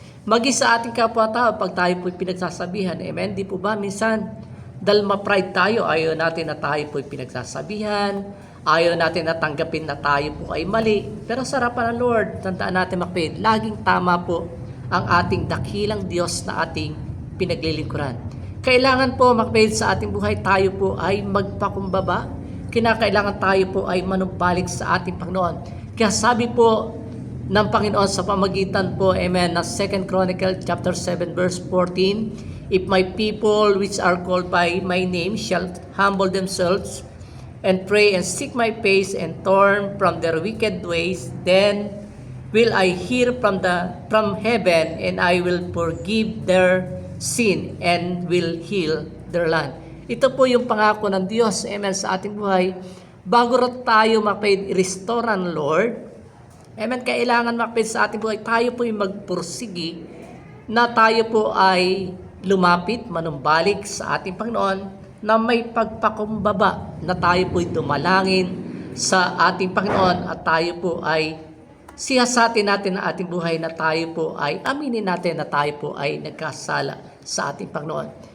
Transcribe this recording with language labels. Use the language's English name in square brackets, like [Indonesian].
[Filipino] Maging sa ating kapwa-tao, pag tayo po pinagsasabihan, amen, di po ba minsan, dahil ma-pride tayo, ayaw natin na tayo po pinagsasabihan, ayaw natin na tanggapin na tayo po ay mali. Pero sa harapan ng Lord, tandaan natin, makapid, laging tama po ang ating dakilang Diyos na ating pinaglilingkuran. Kailangan po, makapid, sa ating buhay tayo po ay magpakumbaba. Kinakailangan tayo po ay manumbalik sa ating Panginoon. Kaya sabi po ng Panginoon sa pamagitan po, amen, na 2 Chronicle chapter 7 verse 14, [English] if my people which are called by my name shall humble themselves and pray and seek my face and turn from their wicked ways, then will I hear from heaven, and I will forgive their sin and will heal their land. [Filipino] Ito po yung pangako ng Diyos, amen, sa ating buhay. Bago tayo mapay-restore ng Lord, amen, kailangan sa ating buhay, tayo po yung magpursigi na tayo po ay lumapit, manumbalik sa ating Panginoon, na may pagpakumbaba, na tayo po ay dumalangin sa ating Panginoon, at tayo po ay siyasatin natin ang ating buhay, na tayo po ay aminin natin na tayo po ay nagkasala sa ating Panginoon.